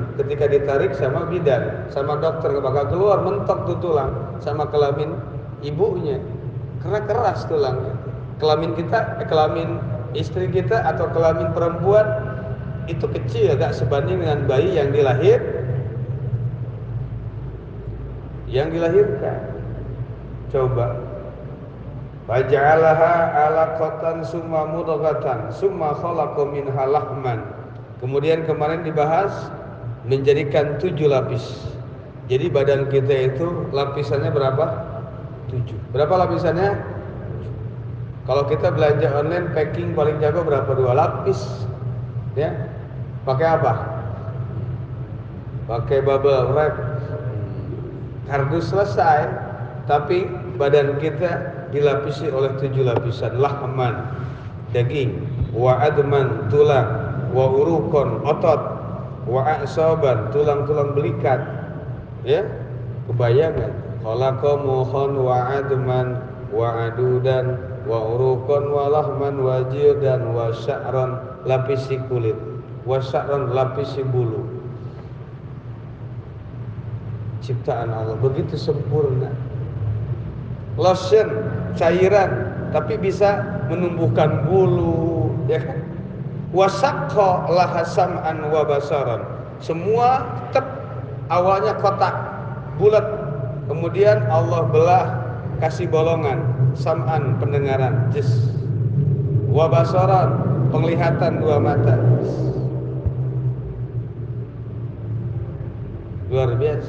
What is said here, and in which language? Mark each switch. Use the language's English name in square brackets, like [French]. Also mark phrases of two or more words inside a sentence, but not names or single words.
[Indonesian] Ketika ditarik sama bidan, sama dokter, bakal keluar mentok tuh tulang sama kelamin ibunya, karena keras tulangnya. Kelamin kita, kelamin istri kita atau kelamin perempuan itu kecil, gak sebanding dengan bayi yang dilahirkan. Coba. [Arabic] فجعلها علقة ثم مضغة ثم خلق منها لحما. [Indonesian] Kemudian kemarin dibahas menjadikan 7 lapis. Jadi badan kita itu lapisannya berapa? 7. Berapa lapisannya? Kalau kita belanja online packing paling jago berapa? 2 lapis. Ya. Pakai apa? Pakai [English] bubble wrap. [Indonesian] Kardus selesai, tapi badan kita dilapisi oleh 7 lapisan. Lahman, daging, [Arabic] وعظما, [Indonesian] tulang, [Arabic] وعروقا, [Indonesian] otot, [Arabic] وأعصابا, [Indonesian] tulang-tulang belikat. Ya, kebayangan. [Arabic] خلق مخا وعظما وعضدا وعروقا ولحما وجلدا وشعرا, [Indonesian] lapisi kulit, [Arabic] وشعرا, [Indonesian] lapisi bulu. Ciptaan Allah begitu sempurna. Lotion, cairan, tapi bisa menumbuhkan bulu, ya kan? [Arabic] وشق لها سمعا وبصرا. [Indonesian] Semua tetap awalnya kotak, bulat. Kemudian Allah belah, kasih bolongan, sam'an, pendengaran, jis. [Arabic] وبصرا, penglihatan 2 mata. [Indonesian] Luar biasa.